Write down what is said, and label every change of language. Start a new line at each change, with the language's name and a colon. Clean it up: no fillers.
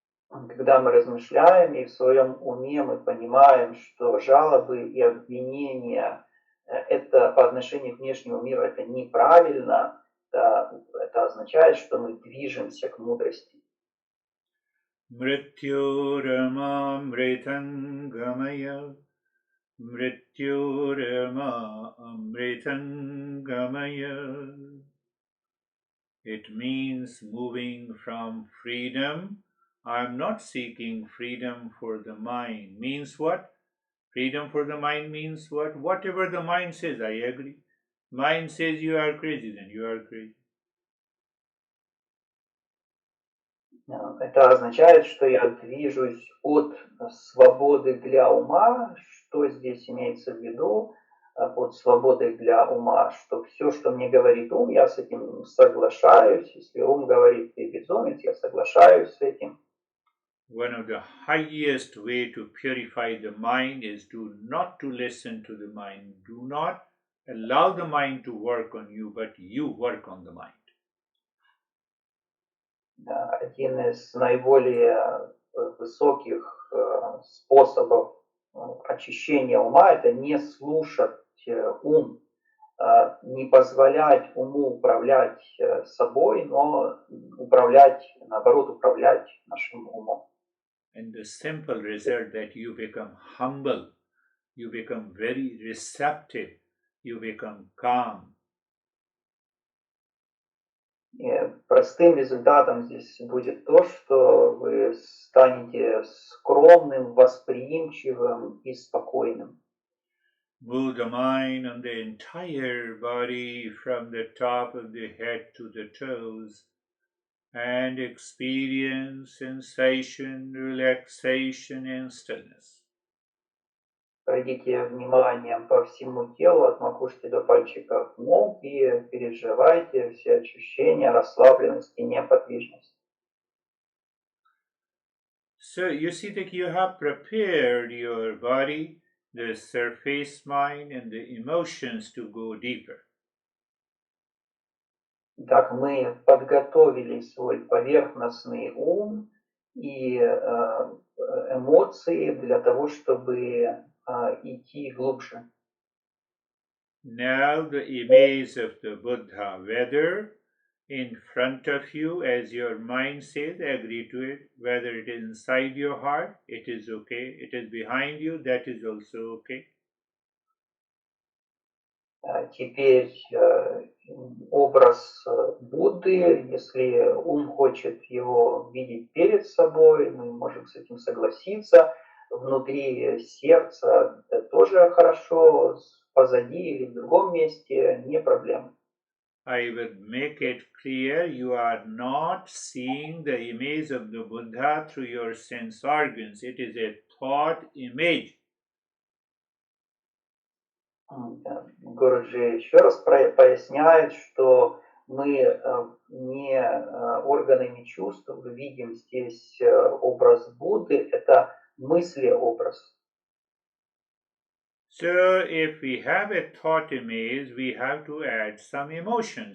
Russian: Когда мы размышляем и в своем уме мы понимаем, что жалобы и обвинения это по отношению к внешнему миру это неправильно, это означает, что мы движемся к мудрости.
Sanskrit: Mrityoramamritangamaya. Mrityoramamritangamaya.
English: It means moving from freedom. I'm not seeking freedom for the mind. Means what? Freedom for the mind means what? Whatever the mind says, I agree. Mind says you are crazy, then you are crazy.
Russian: Это означает, что я движусь от свободы для ума, что здесь имеется в виду, под свободой для ума, что все, что мне говорит ум, я с этим соглашаюсь. Если ум говорит, ты безумец, я соглашаюсь с этим.
English: One of the highest way to purify the mind is not to listen to the mind. Do not allow the mind to work on you, but you work on the mind.
Russian: Один из наиболее высоких способов очищения ума – это не слушать ум, не позволять уму управлять собой, но наоборот, управлять нашим умом.
English: And the simple result that you become humble, you become very receptive, you become calm.
Russian: И простым результатом здесь будет то, что вы станете скромным, восприимчивым и спокойным.
English: Move the mind on the entire body from the top of the head to the toes and experience sensation, relaxation and stillness.
Russian: Пройдите вниманием по всему телу, от макушки до пальчиков ног, и переживайте все ощущения расслабленности, неподвижности.
English: So you see that you have prepared your body, the surface mind, and the emotions to go deeper.
Russian: Так мы подготовили свой поверхностный ум и эмоции для того, чтобы идти глубже.
English: Now the image of the Buddha, whether in front of you as your mind says, agree to it, whether it is inside your heart, it is okay, it is behind you, that is also okay.
Russian: Теперь образ Будды, если ум хочет его видеть перед собой, мы можем с этим согласиться. Внутри сердца тоже хорошо, позади или в другом месте не проблема.
English: I will make it clear you are not seeing the image of the Buddha through your sense organs. It is a thought image.
Russian: Гуруджи еще раз поясняет, что мы не органами чувств видим здесь образ Будды, это мысли-образ.
English: So if we have a thought image, we have to add some emotion.